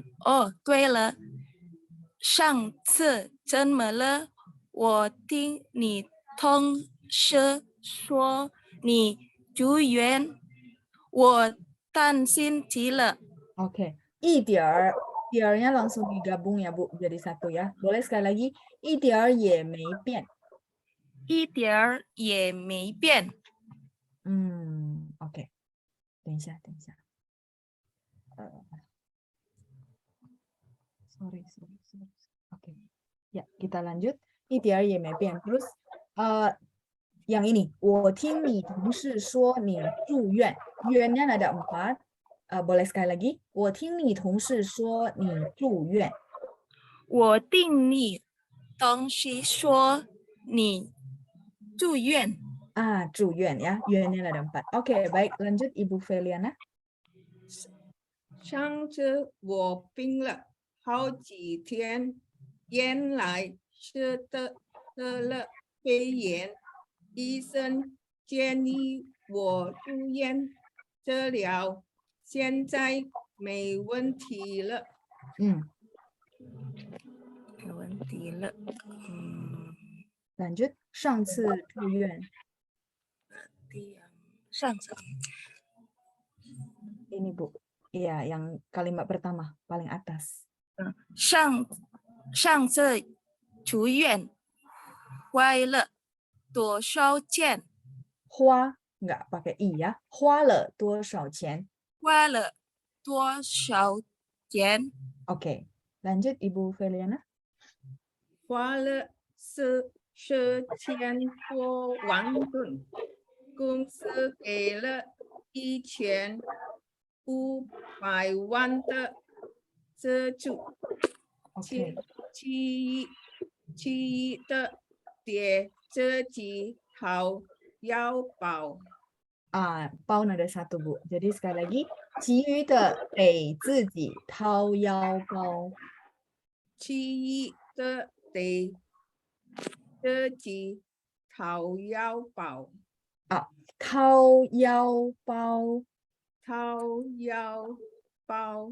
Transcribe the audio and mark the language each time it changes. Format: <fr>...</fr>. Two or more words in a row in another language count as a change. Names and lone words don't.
<zh>哦，对了，上次怎么了？我听你同事说你住院，我担心极了。 Oke, 一点儿,</zh> <id>点儿nya langsung digabung ya, Bu, jadi satu ya. Boleh sekali lagi,</id> <zh>一点儿也没变。一点儿也没变。 Oke. 等一下。Sorry.</zh> <id>Oke. Ya, kita lanjut.</id> <zh>一点儿也没变.</zh> <id>Terus yang ini,</id> <zh>我听你同事说你住院.</zh> <id>Yuan-nya ada 4. Boleh sekali lagi.</id> <zh>我听你同事说你住院。我听你同事说你住院。</zh> <id>住院 ya. Yuan-nya ada 4. Oke, baik. Lanjut Ibu Feliana.</id> <zh>上次我病了好几天，原来是得了肺炎，医生建议我住院治疗，现在没问题了。没问题了。 lanjut 上次住院。上次</zh> <id>ini Bu, iya yang kalimat pertama paling atas.</id> <zh>上次住院花了多少钱？</zh> <id>花 nggak pakai i ya.</id> <zh>花了多少钱？花了多少钱？</zh> <id>Oke, lanjut Ibu Feliana.</id> <zh>花了 4000多万吨，公司给了1500万的资助， OK，其余的得自己掏腰包。包呢</zh> <id>ada satu Bu. Jadi sekali lagi,</id> <zh>其余的得自己掏腰包。其余的得自己掏腰包。掏腰包。掏腰包。</zh>